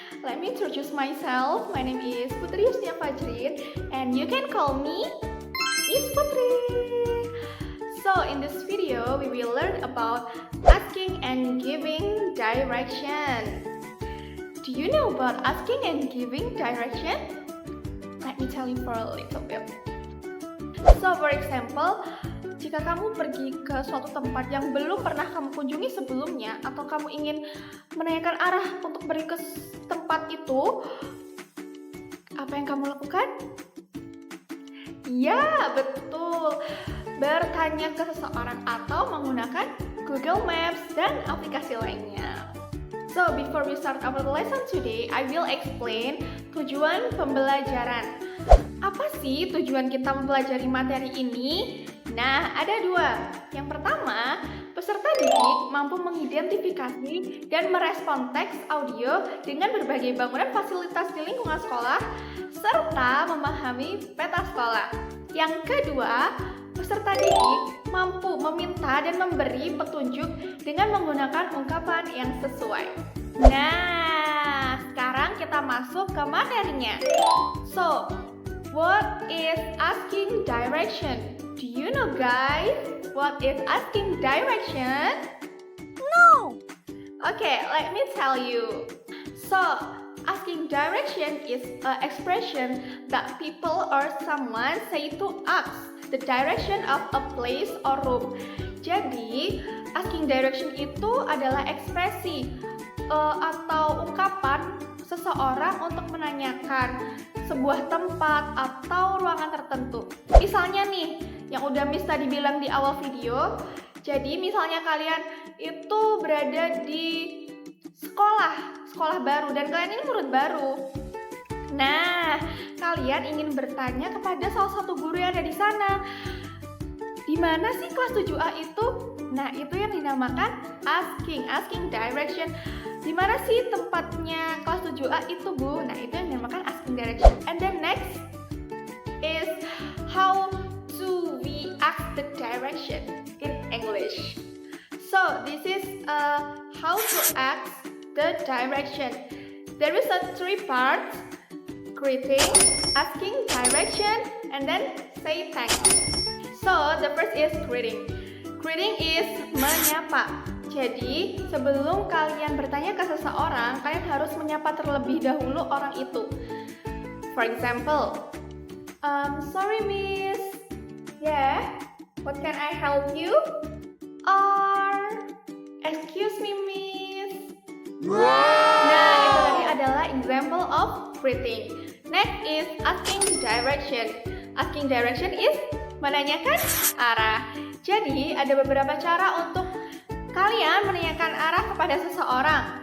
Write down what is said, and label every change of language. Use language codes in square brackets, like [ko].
[en] Let me introduce myself. My name is Putri Yusnia Fajrin and you can call me Miss Putri. So in this video we will learn about asking and giving direction. Do you know about asking and giving direction? Let me tell you for a little bit. So for example, [id] jika kamu pergi ke suatu tempat yang belum pernah kamu kunjungi sebelumnya, atau kamu ingin menanyakan arah untuk pergi ke tempat itu, apa yang kamu lakukan? Ya, betul. Bertanya ke seseorang atau menggunakan Google Maps dan aplikasi lainnya. [en] So, before we start our lesson today, I will explain [id] tujuan pembelajaran. Apa sih tujuan kita mempelajari materi ini? Nah, ada dua. Yang pertama, peserta didik mampu mengidentifikasi dan merespon teks audio dengan berbagai bangunan fasilitas di lingkungan sekolah, serta memahami peta sekolah. Yang kedua, peserta didik mampu meminta dan memberi petunjuk dengan menggunakan ungkapan yang sesuai. Nah, sekarang kita masuk ke materinya. [en] So, what is asking direction? Do you know guys what is asking direction? No! Okay, let me tell you. So, asking direction is an expression that people or someone say to ask the direction of a place or room. [id] Jadi, asking direction itu adalah ekspresi atau ungkapan seseorang untuk menanyakan sebuah tempat atau ruangan tertentu. Misalnya nih, yang udah Miss tadi bilang di awal video, jadi misalnya kalian itu berada di sekolah baru dan kalian ini murid baru. Nah, kalian ingin bertanya kepada salah satu guru yang ada di sana. Di mana sih kelas 7A itu? Nah, itu yang dinamakan asking direction. Di mana sih tempatnya kelas 7A itu, Bu? Nah, itu yang dinamakan asking direction. [en] And then next is how to we ask the direction in English. So, this is how to ask the direction. There is a three parts: greeting, asking direction, and then say thanks. So, the first is greeting. Greeting is [id] menyapa. Jadi, sebelum kalian bertanya ke seseorang, kalian harus menyapa terlebih dahulu orang itu. [en] For example, sorry miss, yeah, what can I help you? Or, excuse me miss. [id] Nah, itu tadi adalah [en] example of greeting. Next is asking direction. Asking direction is [id] menanyakan arah. Jadi, ada beberapa cara untuk kalian menanyakan arah kepada seseorang.